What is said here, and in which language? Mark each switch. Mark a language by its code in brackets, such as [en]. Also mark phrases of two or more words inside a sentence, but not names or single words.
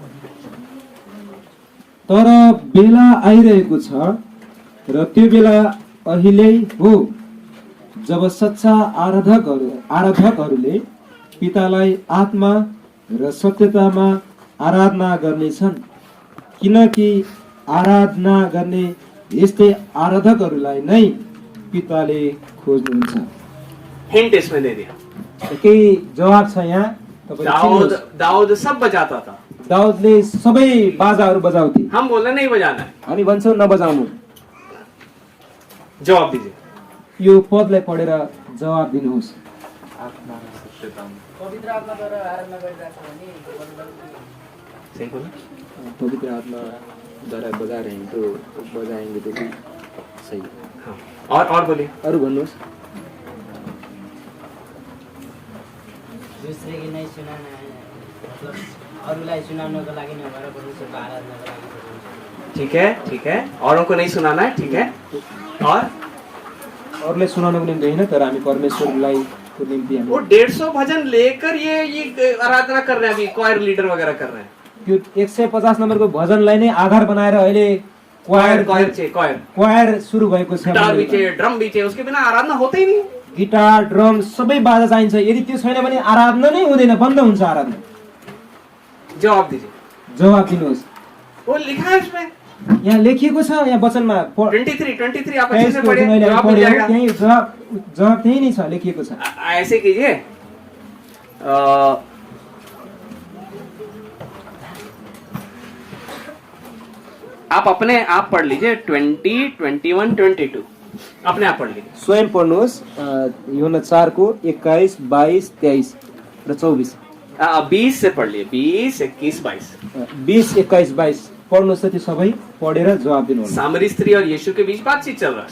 [ne] तर बेला आइरहेको छ र त्यो बेला अहिले हो जब सच्चा आराधकहरूले पितालाई आत्मा र सत्यतामा आराधना गर्नेछन्, किनकि आराधना गर्ने यस्तै आराधकहरूलाई नै पिताले खोज्नुहुन्छ। [hi] हिंट इसमें दे दिया। [ne] केही जवाब छ यहाँ तपाईले। [hi] दाऊद सब बजाता था। [ne] दाउदले सबै बाजाहरू बजाउँथे। [hi] हम बोले नहीं बजाना है। [ne] हामी भन्छौँ नबजाउनु। [hi] जवाब दीजिए। [ne] यो पदलाई पढेर जवाब दिनुहोस्। पवित्र आत्माद्वारा आराधना गरिरहेको छ भने [hi] सही बोला? पवित्र आत्मा द्वारा बजा रहे हैं तो बजाएंगे तो भी सही है। हाँ, और बोलिए। [ne] अरू भन्नुहोस्। [hi] दूसरे की नहीं सुनाना है, मतलब [ne] अरूलाई सुनाउनको लागि नभएर परमेश्वरको आराधनाको लागि गर्नुपर्छ। [hi] ठीक है, औरों को नहीं सुनाना है, ठीक है। और [ne] अरूलाई सुनाउनको निम्ति होइन, तर हामी परमेश्वरलाई को निम्ति [hi] वो 150 भजन लेकर ये आराधना कर रहे हैं, अभी क्वायर लीडर वगैरह कर रहे हैं। [ne] त्यो 150 नम्बरको भजनलाई नै आधार बनाएर अहिले क्वायर सुरु भएको छ। [hi] गिटार भी चाहिए, ड्रम भी चाहिए, उसके बिना आराधना होता ही नहीं। [ne] गिटार ड्रम सबै बाजा चाहिन्छ। यदि त्यो छैन भने आराधना नै हुँदैन, बन्द हुन्छ आराधना। [hi] जवाब दीजिए, [ne] जवाब दिनुहोस्। [hi] वो लिखा है उसमें, [ne] यहाँ लेखिएको छ, यहाँ वचनमा [hi] 23 आप अच्छे से पढ़िए, जवाब मिल जाएगा। [ne] त्यही जवाब त्यही नै छ, लेखिएको छ। [hi] ऐसे कीजिए, आप पढ़ लीजिए 20, 21, 22 अपने आप पढ़ लीजिए। [ne] स्वयं पढ्नुहोस्। यूहन्ना 4 को 21, 22, 23 र 24। [hi] 20 से पढ़ लिए, 20, 21, 22। [ne] 20, 21, 22 पढ्नुहोस्। त्यो सबै पढेर जवाब दिनुहोस्। [hi] सामरी स्त्री और यीशु के बीच बातचीत चल रहा है।